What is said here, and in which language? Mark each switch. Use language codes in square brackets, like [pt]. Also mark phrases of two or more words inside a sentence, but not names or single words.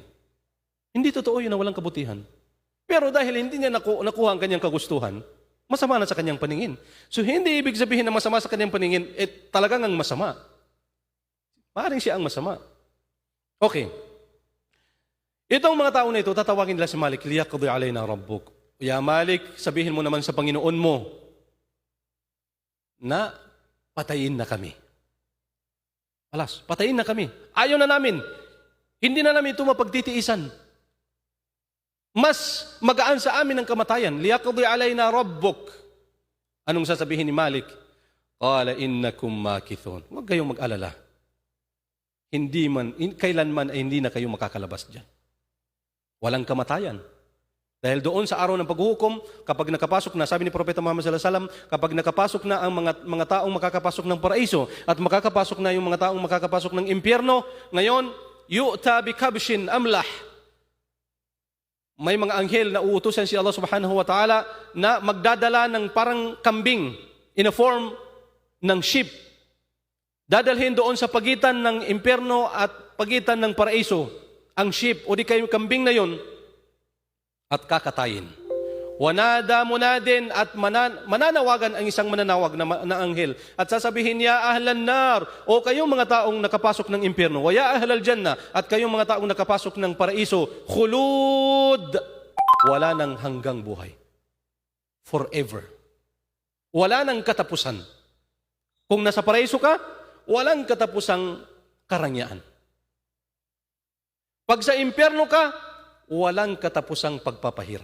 [tl] Hindi totoo yun na walang kabutihan. Pero dahil hindi niya nakuha ang kanyang kagustuhan, masama na sa kanyang paningin. So hindi ibig sabihin na masama sa kanyang paningin, talagang ang masama. Maaaring siya ang masama. Okay. Itong mga tao na ito, tatawagin nila si Malik, [ar] ليقض علينا ربك. [tl] Ya Malik, sabihin mo naman sa Panginoon mo na patayin na kami. Alas, patayin na kami. Ayaw na namin. Hindi na namin ito mapagtitiisan. Mas magaan sa amin ang kamatayan. [ar] ليقض علينا ربك. [tl] Anong sasabihin ni Malik? [ar] قال إنكم ماكثون. [tl] Huwag kayong mag-alala. Kailanman ay hindi na kayo makakalabas dyan. Walang kamatayan. Dahil doon sa araw ng paghuhukom, kapag nakapasok na, sabi ni Propeta Muhammad [ar] صلى الله عليه وسلم, [tl] kapag nakapasok na ang mga taong makakapasok ng paraiso at makakapasok na yung mga taong makakapasok ng impyerno, ngayon, [ar] يؤتى بكبش أملح. [tl] May mga anghel na uutusan si Allah [ar] سبحانه وتعالى [tl] na magdadala ng parang kambing [en] in a form [tl] ng sheep. Dadalhin doon sa pagitan ng impyerno at pagitan ng paraiso ang sheep o di kayo kambing na yon at kakatayin. [ar] ونادى منادٍ [tl] at mananawagan ang isang mananawag na anghel at sasabihin niya, [ar] أهل النار, [tl] o kayong mga taong nakapasok ng impyerno, [ar] ويا أهل الجنة, [tl] at kayong mga taong nakapasok ng paraiso, khulud, wala nang hanggang buhay. Forever. Wala nang katapusan. Kung nasa paraiso ka, walang katapusang karangyaan. Pag sa impyerno ka, walang katapusang pagpapahirap.